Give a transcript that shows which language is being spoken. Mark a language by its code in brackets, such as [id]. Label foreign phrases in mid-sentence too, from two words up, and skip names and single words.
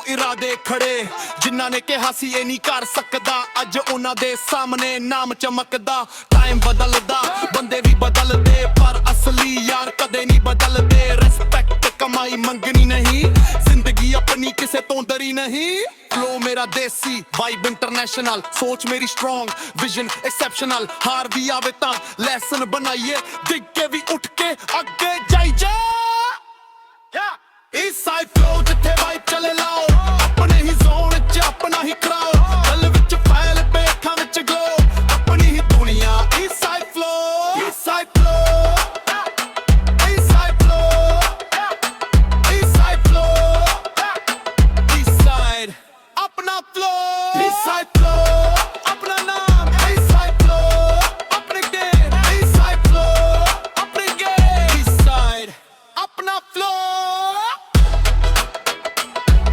[pa] ਇਰਾਦੇ ਖੜੇ ਜਿਨ੍ਹਾਂ ਨੇ ਕਿਹਾ ਸੀ ਇਹ ਨਹੀਂ ਕਰ ਸਕਦਾ ਅੱਜ ਉਹਨਾਂ ਦੇ ਸਾਹਮਣੇ ਨਾਮ ਚਮਕਦਾ ਟਾਈਮ ਬਦਲਦਾ ਬੰਦੇ ਵੀ ਬਦਲਦੇ ਪਰ ਅਸਲੀ ਯਾਰ ਕਦੇ ਨਹੀਂ ਬਦਲਦੇ ਰਿਸਪੈਕਟ ਕਮਾਈ ਮੰਗਣੀ ਨਹੀਂ ਜ਼ਿੰਦਗੀ ਆਪਣੀ ਕਿਸੇ ਤੋਂ ਡਰੀ ਨਹੀਂ ਫਲੋ ਮੇਰਾ ਦੇਸੀ [en] vibe international [pa] ਸੋਚ ਮੇਰੀ [en] strong vision exceptional [pa] ਹਾਰ ਵੀ ਆਵੇ ਤਾਂ ਲੈਸਨ ਬਣਾਈਏ ਡਿੱਗ ਕੇ ਵੀ ਉੱਠ ਕੇ ਅੱਗੇ ਜਾਈਏ [en] East side flow [pa] ਜਿੱਥੇ vibe ਚਲੇ ਲਾਓ ਆਪਣੇ ਹੀ ਜ਼ੋਨ 'ਚ ਆਪਣਾ ਹੀ ਕਰਾਓ ਦਿਲ ਵਿੱਚ ਫੈਲ ਪਏ ਅੱਖਾਂ ਵਿੱਚ ਗਲੋ ਆਪਣੀ ਹੀ ਦੁਨੀਆ [en] East side flow East side flow East side flow East side flow East side ਆਪਣਾ flow East side flow [pa] ਆਪਣਾ ਨਾਮ [en] East side flow ਆਪਣੇ game East side flow ਆਪਣੇ game East side ਆਪਣਾ flow